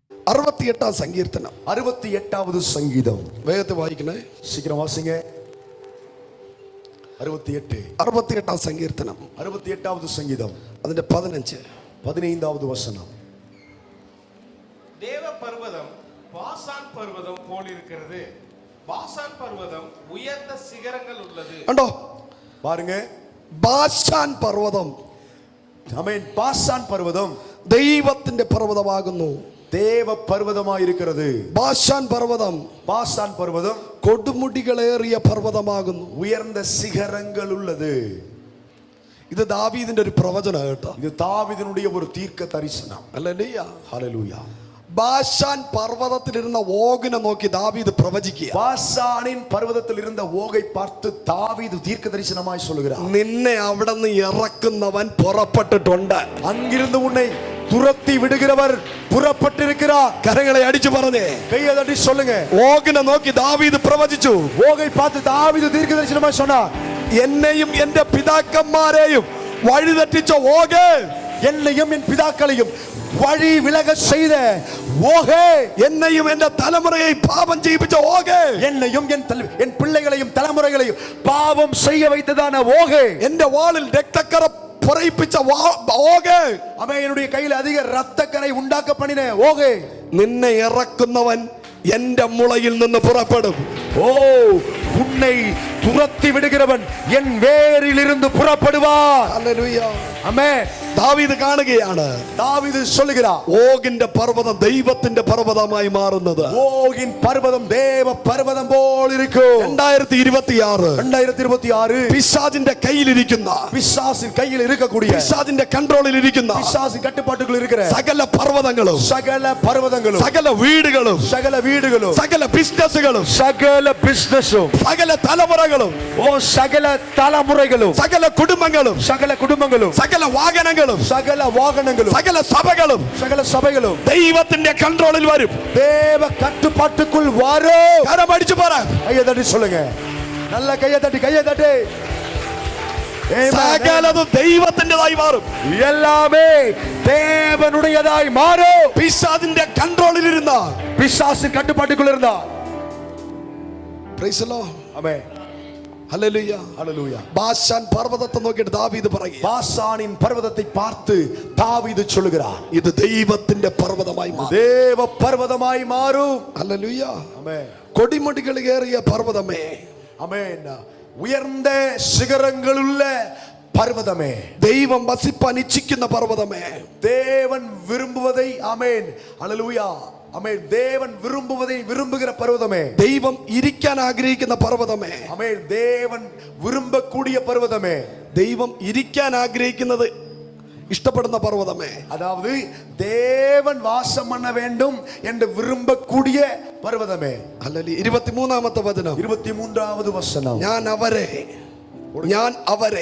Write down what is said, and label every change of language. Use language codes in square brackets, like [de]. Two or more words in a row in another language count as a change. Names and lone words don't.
[ml] 68 സങ്കീർത്തനം. [ta] 68வது சங்கீதம். [ml] വേഗത്തിൽ വായിക്കണേ, [ta] சீக்கிரம் வாசிங்க. [ml] 68 സങ്കീർത്തനം [ta] 68வது சங்கீதம் [ml] അതിന്റെ [ta] 15வது வசனம். தேவ பர்வதம் பாசான் பர்வதம் போல் இருக்கிறது. பாசான் பர்வதம் உயர்ந்த சிகரங்கள் உள்ளது. [ml] കണ്ടോ, [ta] பாருங்க, [ml] ബാശാൻ പർവ്വതം. [ta] ஆமென். பாசான் பர்வதம் [ml] ദൈവത്തിന്റെ പർവ്വതമാകുന്നു. [ta] தேவ பர்வதமாய் இருக்கிறது. [ml] ബാശാൻ പർവ്വതം [ta] பாசான் பர்வதம் [ml] കൊടുമുടികളേറിയ പർവ്വതമാകുന്നു. [ta] உயர்ந்த சிகரங்கள் உள்ளது. [ml] ഇത് ദാവീദിന്റെ ഒരു പ്രവചനം കേട്ടോ. [ta] இது தாவீதினுடைய ஒரு தீர்க்க தரிசனம். [ml] ഹല്ലേലൂയ, [ta] ஹல்லேலூயா. [ml] ബാശാൻ പർവ്വതത്തിലിരുന്ന ഓഗിനെ നോക്കി ദാവീദ് പ്രവചിക്കുക. [ta] பாசானின் பர்வதத்தில் இருந்த ஓகை பார்த்து தாவீது தீர்க்க தரிசனமாய் சொல்லுகிறார், [ml] നിന്നെ അവിടെ നിന്ന് ഇറക്കുന്നവൻ പുറപ്പെട്ടിട്ടുണ്ട്. [ta] அங்கிருந்து உன்னை துரத்தி விடுகிறவர் புறப்பட்டிருக்கிறார். [ml] കരങ്ങളെ അടിച്ചു പറഞ്ഞേ, [ta] கையை தட்டி சொல்லுங்க. [ml] ഓഗിനെ നോക്കി ദാവീദ് പ്രവചിച്ചു. [ta] ஓகை பார்த்து தாவீது தீர்க்க தரிசனமாய் சொன்னார், [ml] എന്നെയും എന്റെ പിതാക്കന്മാരെയും വഴിതെറ്റിച്ച ഓഗ്, [ta] என்னையும் என் பிதாக்களையும் வழி விலக செய்த ஓகே, [ml] എന്നെയും എന്റെ തലമുറയെ പാപം ചെയ്യിപ്പിച്ച ഓഗ്, [ta] என்னையும் என் பிள்ளைகளையும் தலைமுறைகளையும் பாவம் செய்ய வைத்ததான ஓகே, [ml] എന്റെ വാളിൽ രക്തക്കറ പുറയിപ്പിച്ച ഓഗ്, [ta] அவன் என்னுடைய கையில் அதிக ரத்தக்கரை உண்டாக்க பண்ணின ஓகே, [ml] നിന്നെ ഇറക്കുന്നവൻ എന്റെ മുളയിൽ നിന്ന് പുറപ്പെടും. [ta] ஓ, உன்னை துரத்தி விடுகிறவன் என் வேரில் இருந்து புறப்படுவார். [ml] ഹല്ലേലൂയ. [ta] ஆமென். [ml] ദാവീദ് കാണുകയാണ്, [ta] தாவீது சொல்லுகிறார், [ml] ഓഗിന്റെ പർവ്വതം ദൈവത്തിന്റെ പർവ്വതമായി മാറുന്നത്. [ta] ஓகின் பர்வதம் தேவ பர்வதம் போல் இருக்கும். [ml] 2026 [ta] 2026 [ml] പിശാചിന്റെ കയ്യിലിരിക്കുന്ന, [ta] பிசாசின் கையில் இருக்கக்கூடிய, [ml] പിശാചിന്റെ കൺട്രോളിൽ ഇരിക്കുന്ന [ta] பிசாசின் கட்டுப்பாட்டுக்குள் இருக்கிற [ml] സകല പർവ്വതങ്ങളും, [ta] சகல பர்வதங்களும், [ml] സകല വീടുകളും, [ta] சகல வீடுகளும், [ml] സകല ബിസിനസ്സുകളും, [ta] சகல பிசினஸும், [ml] സകല തലമുറകളും, [ta] ஓ சகல தலைமுறைகளும், [ml] സകല കുടുംബങ്ങളും, [ta] சகல குடும்பங்களும், [ml] സകല വാഹനങ്ങളും, [ta] சகல வாகனங்களும், [ml] സകല സഭകളും [ta] சகல சபைகளும் [ml] ദൈവത്തിന്റെ കൺട്രോളിൽ വരും. [ta] தேவ கட்டுப்பாட்டுக்குள் வரும். [ml] കരമടിച്ചു പറ, [ta] கையை தட்டி சொல்லுங்க. நல்ல கையை தட்டி, கையை தட்டி. [ml] സകലതും ദൈവത്തിൻ്റെതായി മാറും. [ta] எல்லாமே தேவனுடையதாய் மாறும். [ml] പിശാചിന്റെ കൺട്രോളിൽ ഇരുന്ന, [ta] பிசாசின் கட்டுப்பாட்டுக்குள் இருந்தா. [en] Praise the Lord. [ta] ஆமென். [ml] ഹല്ലേലൂയ. [ta] ஹல்லேலூயா. [ml] ബാശാൻ പർവ്വതത്തെ നോക്കിയിട്ട് ദാവീദ് പറയുക, [ta] பாசானின் பர்வதத்தை பார்த்து தாவீது சொல்லுகிறார், [ml] ഇത് ദൈവത്തിന്റെ പർവ്വതമായി മാറും. [ta] தேவ பர்வதமாய் மாறும். [ml] ഹല്ലേലൂയ. [ta] ஆமென். [ml] കൊടിമുടികളേറിയ പർവ്വതമേ, [ta] ஆமென். உயர்ந்த சிகரங்களுள்ள பர்வதமே, [ml] ദൈവം വസിപ്പാൻ ഇച്ഛിക്കുന്ന പർവ്വതമേ, [ta] தேவன் விரும்புவதை, ஆமென், ஹல்லேலூயா, ஆமென், தேவன் விரும்புவதை விரும்புகிற பர்வதமே, [ml] ദൈവം ഇരിക്കാൻ ആഗ്രഹിക്കുന്ന പർവ്വതമേ, [ta] ஆமென், தேவன் விரும்பக்கூடிய பர்வதமே, [ml] ദൈവം ഇരിക്കാൻ ആഗ്രഹിക്കുന്നത് ഇഷ്ടപ്പെടുന്ന പർവ്വതമേ, [ta] அதாவது தேவன் வாசம் பண்ண வேண்டும் என்று விரும்பக்கூடிய பர்வதமே. [ml] ഹല്ലേലൂയ. 23-ാമത്തെ വചനം, [ta] 23வது வசனம். [ml] ഞാൻ അവരെ, ഞാൻ അവരെ,